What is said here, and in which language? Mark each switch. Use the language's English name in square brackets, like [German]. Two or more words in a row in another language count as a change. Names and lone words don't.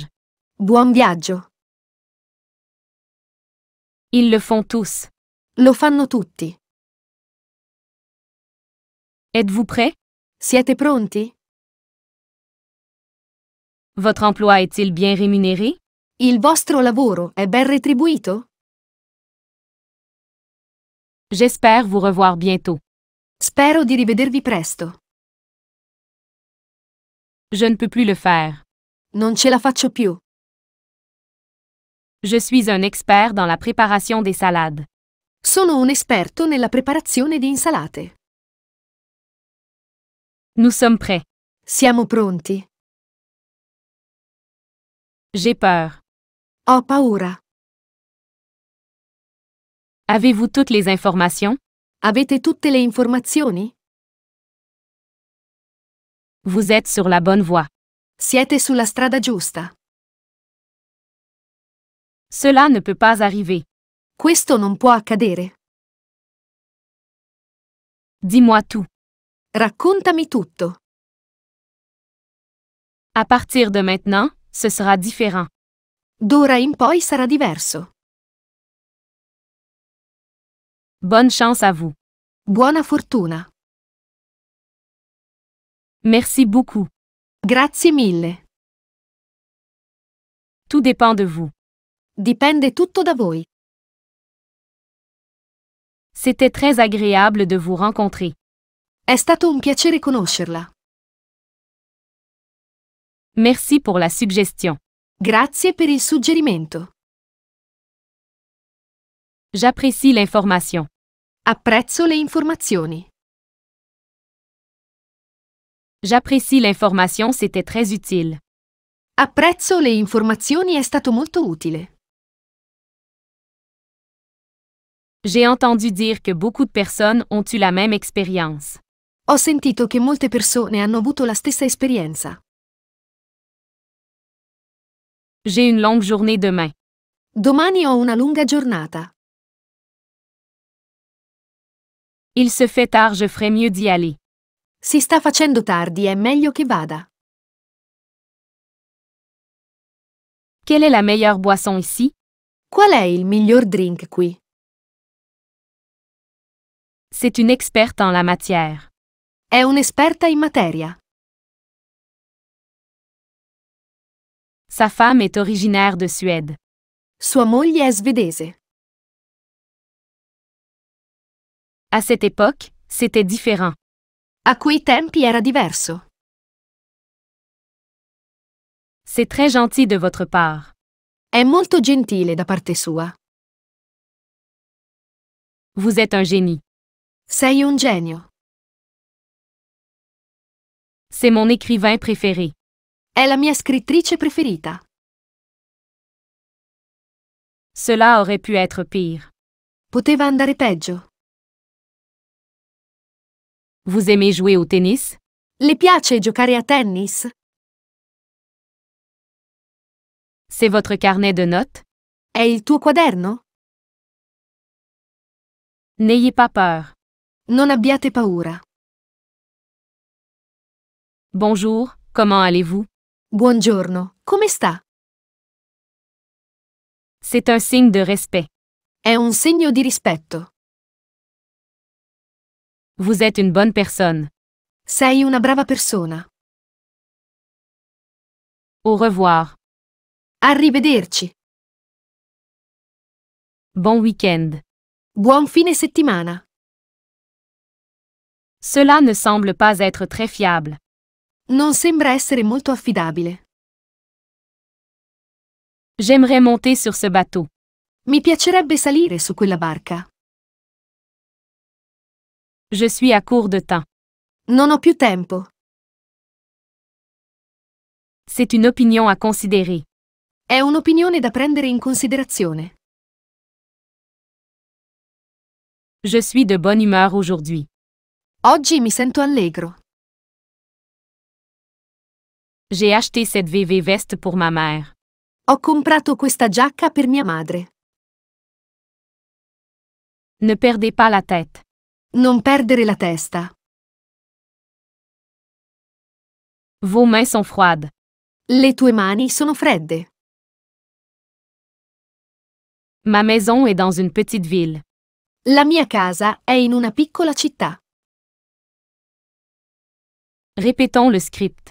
[Italian] Buon viaggio. [French] Ils le font tous. [Italian] Lo fanno tutti. [French] Êtes-vous prêt? [Italian] Siete pronti? [French] Votre emploi est-il bien rémunéré? [Italian] Il vostro lavoro è ben retribuito? [French] J'espère vous revoir bientôt. [Italian] Spero di rivedervi presto. [French] Je ne peux plus le faire. [Italian] Non ce la faccio più. [French] Je suis un expert dans la préparation des salades. [Italian] Sono un esperto nella preparazione di insalate. [French] Nous sommes prêts. [Italian] Siamo pronti. [French] J'ai peur. [Italian] Ho paura. [French] Avez-vous toutes les informations? [Italian] Avete tutte le informazioni? [French] Vous êtes sur la bonne voie. [Italian] Siete sulla strada giusta. [French] Cela ne peut pas arriver. [Italian] Questo non può accadere. [French] Dis-moi tout. [Italian] Raccontami tutto. [French] À partir de maintenant, ce sera différent. [Italian] D'ora in poi sarà diverso. [French] Bonne chance à vous. [Italian] Buona fortuna. [French] Merci beaucoup. [Italian] Grazie mille. [French] Tout dépend de vous. [Italian] Dipende tutto da voi. [French] C'était très agréable de vous rencontrer. [Italian] È stato un piacere conoscerla. [French] Merci pour la suggestion. [Italian] Grazie per il suggerimento. [French] J'apprécie l'information. [Italian] Apprezzo le informazioni. [French] J'apprécie l'information, c'était très utile. [Italian] Apprezzo le informazioni, è stato molto utile. [French] J'ai entendu dire que beaucoup de personnes ont eu la même expérience. [Italian] Ho sentito che molte persone hanno avuto la stessa esperienza. [French] J'ai une longue journée demain. [Italian] Domani ho una lunga giornata. [French] Il se fait tard, je ferais mieux d'y aller. [Italian] Si sta facendo tardi, è meglio che vada. [French] Quelle est la meilleure boisson ici? [Italian] Qual è il miglior drink qui? [French] C'est une experte en la matière. [Italian] È un'esperta in materia. [French] Sa femme est originaire de Suède. [Italian] Sua moglie è svedese. [French] À cette époque, c'était différent. [Italian] A quei tempi era diverso. [French] C'est très gentil de votre part. [Italian] È molto gentile da parte sua. [French] Vous êtes un génie. [Italian] Sei un genio. [French] C'est mon écrivain préféré. [Italian] È la mia scrittrice preferita. [French] Cela aurait pu être pire. [Italian] Poteva andare peggio. [French] Vous aimez jouer au tennis? [Italian] Le piace giocare a tennis? [French] C'est votre carnet de notes? [Italian] È il tuo quaderno? [French] N'ayez pas peur. [Italian] Non abbiate paura. [French] Bonjour, comment allez-vous? [Italian] Buongiorno, come sta? [French] C'est un signe de respect. [Italian] È un segno di rispetto. [French] Vous êtes une bonne personne. [Italian] Sei una brava persona. [French] Au revoir. [Italian] Arrivederci. [French] Bon week-end. [Italian] Buon fine settimana. [French] Cela ne semble pas être très fiable. [Italian] Non sembra essere molto affidabile. [French] J'aimerais monter sur ce bateau. [Italian] Mi piacerebbe salire su quella barca. [French] Je suis à court de temps. [Italian] Non ho più tempo. [French] C'est une opinion à considérer. [Italian] È un'opinione da prendere in considerazione. [French] Je suis de bonne humeur aujourd'hui. [Italian] Oggi mi sento allegro. [French] J'ai acheté cette VV veste pour ma mère. [Italian] Ho comprato questa giacca per mia madre. [French] Ne perdez pas la tête. [Italian] Non perdere la testa. [French] Vos mains sont froides. [Italian] Le tue mani sono fredde. [French] Ma maison est dans une petite ville. [Italian] La mia casa è in una piccola città. [French] Répétons le script.